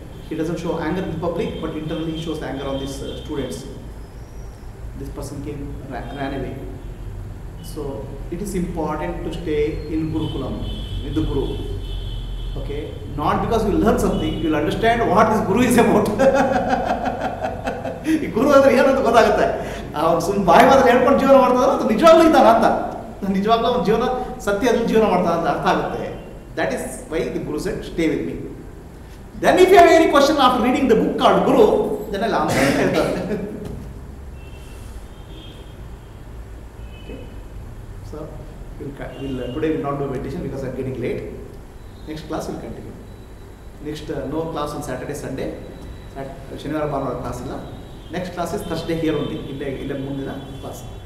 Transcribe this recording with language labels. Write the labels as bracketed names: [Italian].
[English] He doesn't show anger in public, but internally he shows anger on these students. This person ran away. So it is important to stay in Gurukulam with the Guru. Okay, not because you learn something, you will understand what this Guru is about. [Kannada] ಈ ಗುರು ಅಂದ್ರೆ ಏನು ಅಂತ ಗೊತ್ತಾಗುತ್ತೆ. ಅವ್ನು ಸುಮ್ಮನೆ ಬಾಯಿ ಮಾತ್ರ ಹೇಳ್ಕೊಂಡು ಜೀವನ ಮಾಡ್ತಾರೋ ಅದು ನಿಜವಾಗ್ಲೂ ಇದ್ದಾನ ಅಂತ, ನಿಜವಾಗ್ಲೂ ಅವ್ನ ಜೀವನ ಸತ್ಯದಲ್ಲಿ ಜೀವನ ಮಾಡ್ತಾನೆ ಅಂತ ಅರ್ಥ ಆಗುತ್ತೆ. [English] That is why the Guru said, stay with me. Then if you have any question after reading the book called Guru, then I'll answer [Kannada] ಅಂತ ಹೇಳ್ತಾರೆ. [English] So today we'll not do meditation because I'm getting late. Next class will continue. Next no class on Saturday, Sunday. [Kannada] ಶನಿವಾರ ಭಾನುವಾರ class ಇಲ್ಲ. [English] Next class is Thursday here only. [Kannada] ಇಲ್ಲೇ ಮುಂದಿನ class.